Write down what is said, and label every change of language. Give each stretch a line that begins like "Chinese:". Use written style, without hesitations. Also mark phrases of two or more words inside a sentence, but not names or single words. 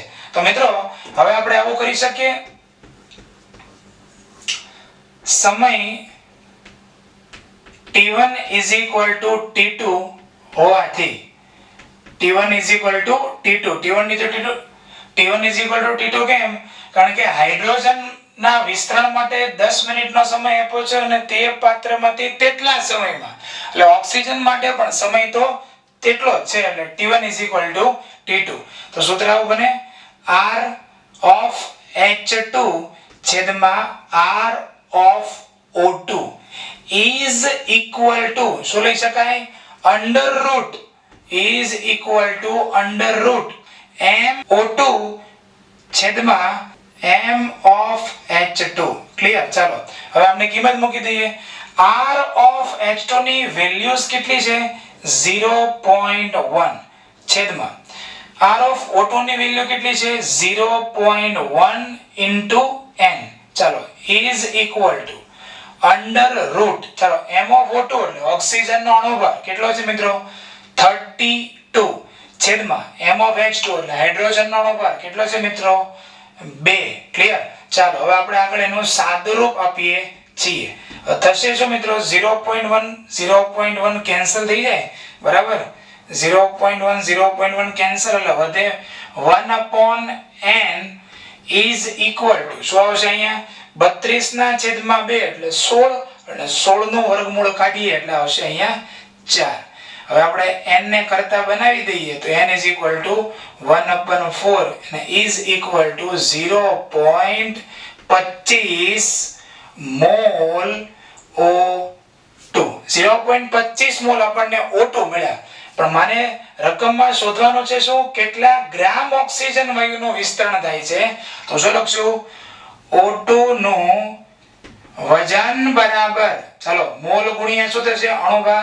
Gujarati: તો મિત્રો હવે આપણે આવું કરી શકીએ, સમય T1 = T2 હોવાથી T1 = T2 કેમ? કારણ કે હાઇડ્રોજન ના વિસ્તરણ માટે 10 મિનિટનો સમય આપ્યો છે અને તે પાત્રમાંથી તેટલા સમયમાં, એટલે ઓક્સિજન માટે પણ સમય તો તેટલો જ છે, એટલે T1 = T2. તો સૂત્ર આવું બને
English: R of H2
Gujarati: છેદમાં
English: R of O2 is equal to
Gujarati: શું લઈ શકાય?
English: is equal to MO2 છેદમાં M of H2. ક્લિયર?
Gujarati: ચાલો હવે આપણે કિંમત મૂકી દઈએ.
English: R of H2
Gujarati: ની વેલ્યુઝ કેટલી છે? 0.1 છેદમાં
English: R of O2
Gujarati: ની વેલ્યુ કેટલી છે? 0.1 into N. ચાલો
English: is equal to
Gujarati: ચાલો
English: M of O2
Gujarati: એટલે ઓક્સિજનનો અણુભાર કેટલો છે મિત્રો? 32 છેદમાં
English: M of H2
Gujarati: એટલે હાઇડ્રોજનનો અણુભાર કેટલો છે મિત્રો? 2. ક્લિયર? ચાલો હવે આપણે આગળ એનું સાદુરૂપ આપીએ છીએ. થશે શું મિત્રો? 0.1 કેન્સલ થઈ જાય, બરાબર? 0.1 કેન્સલ એટલે વધે 1/n
English: is equal to
Gujarati: શું આવશે અહીંયા? 32 ના છેદમાં 2 એટલે 16, અને 16 નું વર્ગમૂળ કાઢીએ એટલે આવશે અહીંયા 4. હવે આપણે n ને કરતા બનાવી દઈએ તો
English: n is equal to
Gujarati: 1/4 અને
English: is equal to
Gujarati: 0.25 મોલ O2. 0.25 મોલ આપણને O2 મળ્યા, પણ માને રકમમાં શોધવાનું છે શું? કેટલા ગ્રામ ઓક્સિજન વાયુનું વિસ્તરણ થાય છે? તો શું લખશું? O2 નું વજન બરાબર, ચાલો મોલ ગુણ્યા શું થશે? અણુભાર.